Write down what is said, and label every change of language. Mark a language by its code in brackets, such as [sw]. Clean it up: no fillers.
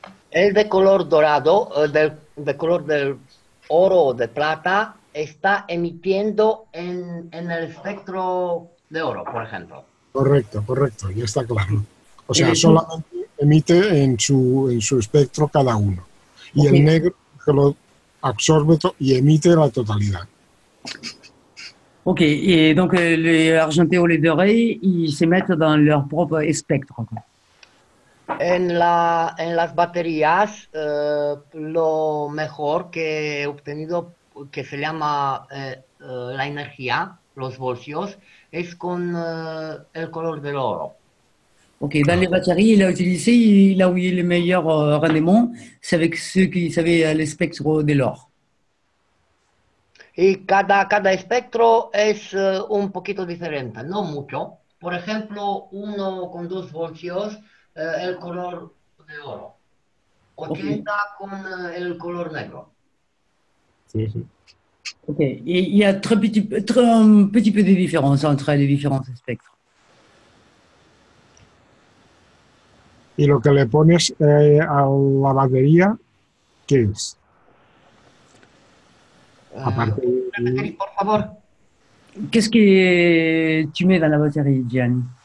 [es] El de color dorado, de color del oro o de plata, está emitiendo en el espectro de oro, por ejemplo. Correcto, ya está claro. O sea, solamente emite en su espectro cada uno. Y el negro que lo absorbe y emite la totalidad. [fr] Ok, et donc les argentés ou les dorés, ils s'émettent dans leur propre spectre, quoi. [es] En las baterías, lo mejor que he obtenido, que se llama la energía, los voltios, es con el color del oro. [fr] Ok, dans les batteries, il a utilisé, là où il est le meilleur rendement, c'est avec ceux qui savaient le spectre de l'or. [es] Y cada espectro es un poquito diferente, no mucho. Por ejemplo, uno con 2 voltios, el color de oro. 80 con el color negro. Sí. [fr] Ok, et il y a un petit peu de différence entre les différents spectres. [es] Y lo que le pones a la batería, ¿qué es? Aparte de... Por favor. [fr] Qu'est-ce que tu mets dans la batterie, Gianni?